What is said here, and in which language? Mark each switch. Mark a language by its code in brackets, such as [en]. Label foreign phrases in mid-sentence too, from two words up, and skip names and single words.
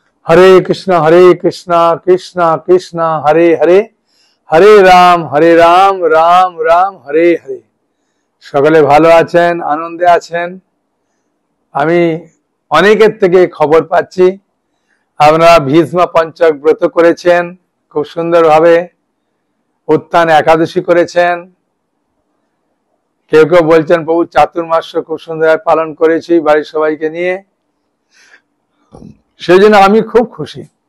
[bn] हरे कृष्णा कृष्णा कृष्णा हरे हरे हरे राम राम राम हरे हरे। সকলে ভালো আছেন, আনন্দে আছেন। আমি অনেকের থেকে খবর পাচ্ছি আপনারা ভীষ্ম পঞ্চক ব্রত করেছেন, খুব সুন্দরভাবে উত্থান একাদশী করেছেন। কেউ কেউ বলছেন প্রভু চাতুর্মাস্য খুব সুন্দরভাবে পালন করেছি বাড়ির সবাইকে নিয়ে, সেই জন্য আমি খুব খুশি।